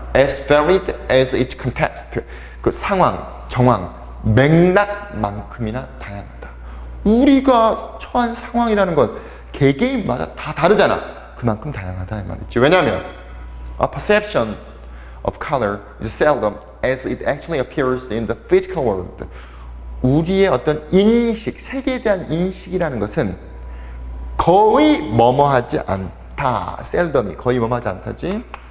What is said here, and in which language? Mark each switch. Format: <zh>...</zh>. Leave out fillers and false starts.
<en>as varied as its context,</en> <ko>그 상황, 정황, 맥락만큼이나 다양하다. 우리가 처한 상황이라는 건 개개인마다 다 다르잖아. 그만큼 다양하다 이 말이지. 왜냐하면</ko> <en>a perception of color is seldom as it actually appears in the physical world.</en> <ko>우리의 어떤 인식, 색에 대한 인식이라는 것은 거의 뭐뭐하지 않다. 셀덤이 거의 뭐뭐하지 않다지.</ko>